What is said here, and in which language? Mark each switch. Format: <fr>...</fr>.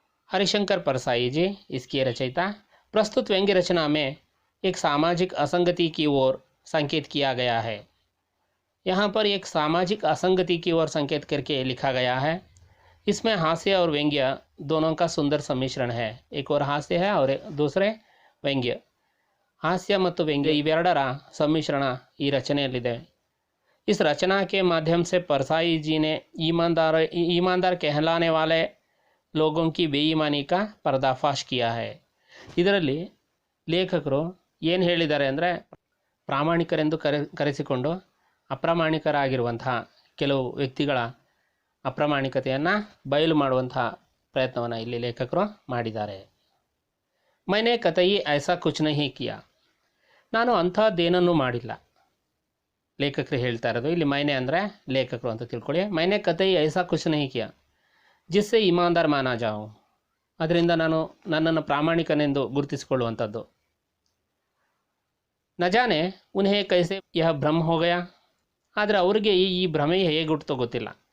<hi>हरिशंकर परसाई जी इसकी रचयिता। प्रस्तुत व्यंग्य रचना में एक सामाजिक असंगति की ओर संकेत किया गया है। यहाँ पर एक सामाजिक असंगति की ओर संकेत करके लिखा गया है। इसमें हास्य और व्यंग्य दोनों का सुंदर सम्मिश्रण है। एक और हास्य है और दूसरे व्यंग्य।</hi> <kn>हास्य ಮತ್ತು ವ್ಯಂಗ್ಯ ಇವೆರಡರ ಸಮ್ಮಿಶ್ರಣ ಈ ರಚನೆಯಲ್ಲಿದೆ।</kn> <hi>इस रचना के माध्यम से परसाई जी ने ईमानदार कहलाने वाले लोगों की बेईमानी का पर्दाफाश किया है।</hi> <kn>ಇದರಲ್ಲಿ ಲೇಖಕರು ಏನು ಹೇಳಿದ್ದಾರೆ ಅಂದರೆ, ಪ್ರಾಮಾಣಿಕರೆಂದು ಕರೆಸಿಕೊಂಡು ಅಪ್ರಾಮಾಣಿಕರಾಗಿರುವಂತಹ ಕೆಲವು ವ್ಯಕ್ತಿಗಳ ಅಪ್ರಾಮಾಣಿಕತೆಯನ್ನು ಬಯಲು ಮಾಡುವಂತಹ ಪ್ರಯತ್ನವನ್ನು ಇಲ್ಲಿ ಲೇಖಕರು ಮಾಡಿದ್ದಾರೆ।</kn> <hi>मैंने कतई ऐसा कुछ नहीं किया,</hi> <kn>ನಾನು ಅಂಥದ್ದೇನನ್ನೂ ಮಾಡಿಲ್ಲ। ಲೇಖಕರು ಹೇಳ್ತಾ ಇರೋದು ಇಲ್ಲಿ ಮೈನೆ ಅಂದರೆ ಲೇಖಕರು ಅಂತ ತಿಳ್ಕೊಳ್ಳಿ।</kn> <hi>मैंने कतई ऐसा कुछ नहीं किया जिससे ईमानदार माना जाऊं,</hi> <kn>ಅದರಿಂದ ನಾನು ನನ್ನನ್ನು ಪ್ರಾಮಾಣಿಕನೆಂದು ಗುರುತಿಸಿಕೊಳ್ಳುವಂಥದ್ದು।</kn> <hi>न जाने उन्हें कैसे यह भ्रम हो गया,</hi> <kn>ಆದರೆ ಅವರಿಗೆ ಈ ಭ್ರಮೆ ಹೇಗೆ ಹುಟ್ಟುತ್ತೋ ಗೊತ್ತಿಲ್ಲ।</kn>